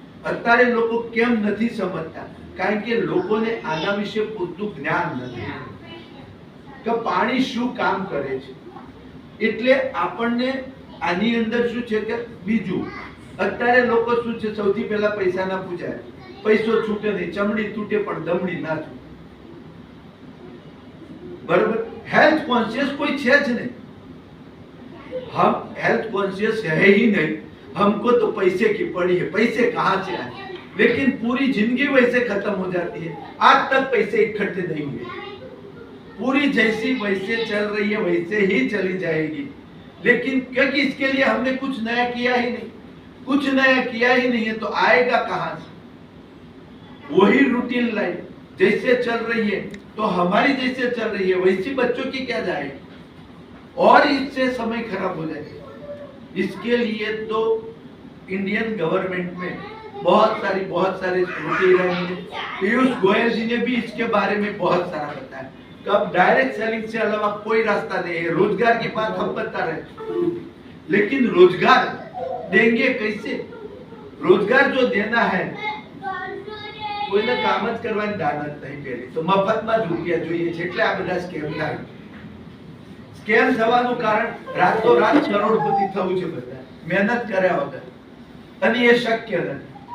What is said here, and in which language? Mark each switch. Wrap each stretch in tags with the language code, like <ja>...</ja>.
<gu>અત્યારે લોકો કેમ નથી સમજતા કારણ કે લોકોને આના વિશે પૂરતું જ્ઞાન નથી કે પાણી શું કામ કરે છે. એટલે આપણને આની અંદર શું છે કે બીજું અત્યારે લોકો શું છે સૌથી પહેલા પૈસાના પૂજાય પૈસો છૂટે નહીં ચમડી તૂટે પણ દમડી ના છૂટે बराबर.</gu> <hi>हेल्थ कॉन्शियस कोई है नहीं हम हेल्थ कॉन्शियस है ही नहीं. हमको तो पैसे की पड़ी है पैसे कहाँ से आए लेकिन पूरी जिंदगी वैसे खत्म हो जाती है. आज तक पैसे इकट्ठे नहीं हुए पूरी जैसी वैसे चल रही है वैसे ही चली जाएगी. लेकिन क्योंकि इसके लिए हमने कुछ नया किया ही नहीं कुछ नया किया ही नहीं है तो आएगा कहाँ से. वही रूटीन लाइफ जैसे चल रही है तो हमारी जैसे चल रही है वैसी बच्चों की क्या जाएगी और इससे समय खराब हो जाएगा. इसके लिए तो इंडियन गवर्नमेंट में बहुत सारे स्मृति ईरानी ने पीयूष गोयल जी ने भी इसके बारे में बहुत सारा बताया कि अब डायरेक्ट सेलिंग से अलावा कोई रास्ता नहीं है. रोजगार की बात हम बता रहे लेकिन रोजगार देंगे कैसे? रोजगार जो देना है</hi> <gu>કોઈને કામ જ કરવાની દાનત નહીં પહેલી તો મફતમાં જ રૂપિયા જોઈએ છે એટલે આ બધા સ્કેમ થાય. સ્કેમ થવાનું કારણ રાતોરાત કરોડપતિ થવું છે બધા મહેનત કર્યા વગર અને એ શક્ય નથી.</gu>